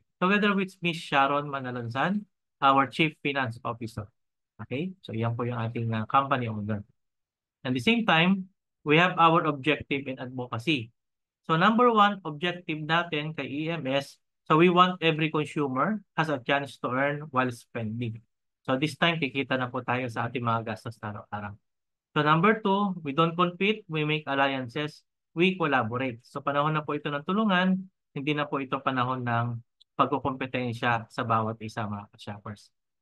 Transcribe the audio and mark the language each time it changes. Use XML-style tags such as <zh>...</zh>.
<en>Together with Miss Sharon Manalansan, our Chief Finance Officer. Okay? So</en> <tl>yan po yung ating</tl> <en>company owner. At the same time, we have our objective in advocacy. So number one objective</en> <tl>natin kay</tl> <en>EMS, so we want every consumer has a chance to earn while spending.</en> <tl>So this time, kikita na po tayo sa ating mga gastos araw-araw.</tl> <en>So number two, we don't compete, we make alliances, we collaborate.</en> <tl>So panahon na po ito ng tulungan, hindi na po ito panahon ng pagkukompetensya sa bawat isa mga shoppers.</tl>